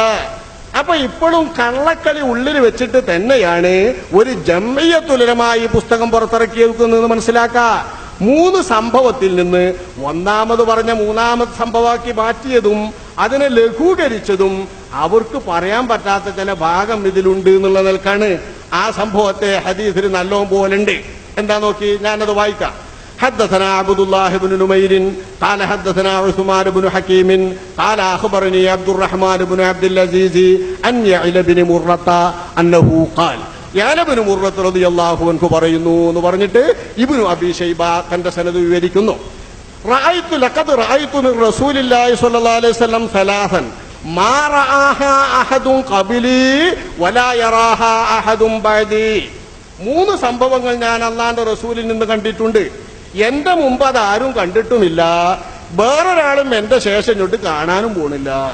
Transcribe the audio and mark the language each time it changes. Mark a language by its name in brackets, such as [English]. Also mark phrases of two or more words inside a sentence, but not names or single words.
[Malayalam] അപ്പൊ ഇപ്പോഴും കള്ളക്കളി ഉള്ളിൽ വെച്ചിട്ട് തന്നെയാണ് ഒരു ജംഇയ്യത്തുലമായി പുസ്തകം പുറത്തിറക്കിയെടുക്കുന്നതെന്ന് മനസ്സിലാക്കാം. 3 സംഭവത്തിൽ നിന്ന് ഒന്നാമത് പറഞ്ഞ 3ാമത് സംഭവമാക്കി മാറ്റിയതും അതിനെ ലഘൂകരിച്ചതും അവർക്ക് പറയാൻ പറ്റാത്ത ചില ഭാഗം ഇതിലുണ്ട് എന്നുള്ള നിലക്കാണ്. ആ സംഭവത്തെ ഹദീസിൽ നല്ലോണം പോലുണ്ട്. എന്താ നോക്കി, ഞാനത് വായിക്കാം. [Arabic] حدثنا عبد الله بن نمير قال حدثنا عثمان بن حكيم قال أخبرني عبد الرحمن بن عبد العزيز أن يعلى بن مرة أنه قال يعلى بن مرة رضي الله عنه [Malayalam] പറയുന്നു എന്ന് പറഞ്ഞിട്ട് ഇബ്നു അബീ ശൈബ തന്റെ സനദ് വിവരിക്കുന്നു. [Arabic] رأيت لقد رأيت من رسول الله صلى الله عليه وسلم ثلاثا ما رآها أحد قبلي ولا يراها أحد بعدي. [Malayalam] 3 സംഭവങ്ങൾ ഞാൻ അല്ലാഹുവിന്റെ റസൂലിൽ നിന്ന് കണ്ടിട്ടുണ്ട്. എന്റെ മുമ്പ് അത് ആരും കണ്ടിട്ടുമില്ല, വേറൊരാളും എന്റെ ശേഷം ഇങ്ങോട്ട് കാണാനും പോണില്ല.